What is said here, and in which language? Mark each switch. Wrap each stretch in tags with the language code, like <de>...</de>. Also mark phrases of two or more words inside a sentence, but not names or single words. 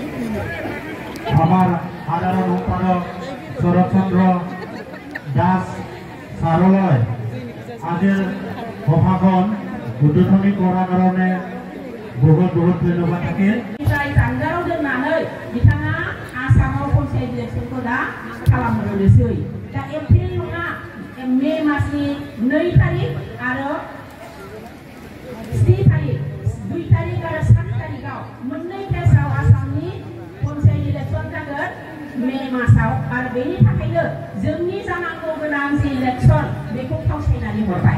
<as>আমার সাধারণ সম্পাদক শরৎচন্দ্র দাস সারলয় আজিৰ সভাখন উদ্বোধনী কৰাৰ কাৰণে বহুত ধন্যবাদ থাকিল।</as> <brx>जानगाराव दोननानै बिथाङा आसामाव पन्सायत इलेक्सनखौ दा खालामहोनोसै। दा एप्रिल नङा मे मासनि 2 तारिख आरो 3 तारिख 2 तारिख आरो 7 तारिखआव मोननै केसाव आसामनि पन्सायत इलेक्सन जागोन मे मासाव आरो बेनि थाखायनो जोंनि जानांगौ गोनां जि इलेक्सन बेखौ फावसायनानै हरबाय।</brx>